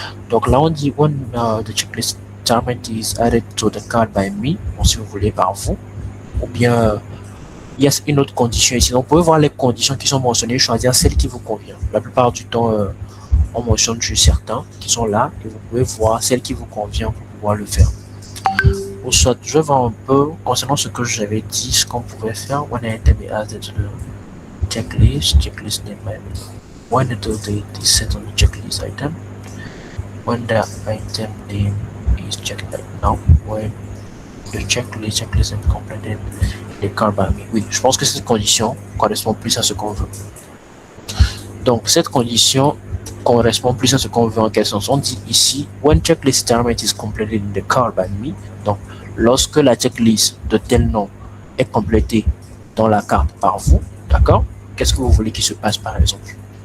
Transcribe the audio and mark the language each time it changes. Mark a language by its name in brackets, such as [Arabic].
[French] Donc là on dit [English] when the checklist element is added to the card by me, [French] bon, si vous voulez par vous, ou bien il y a une autre condition ici. Donc vous pouvez voir les conditions qui sont mentionnées, choisir celle qui vous convient. La plupart du temps on mentionne juste certains qui sont là et vous pouvez voir celle qui vous convient pour pouvoir le faire. Ou soit je vais voir un peu concernant ce que j'avais dit, ce qu'on pouvait faire. [English] When an item is added to the checklist name when the date is set on the checklist item, when the item name is checked right now, when the checklist is completed the card by me. [French] Oui, je pense que cette condition correspond plus à ce qu'on veut. Donc cette condition correspond plus à ce qu'on veut en quel sens? On dit ici [English] when checklist element is completed in the card by me. [French] Donc lorsque la checklist de tel nom est complétée dans la carte par vous, d'accord, qu'est-ce que vous voulez qu'il se passe par exemple?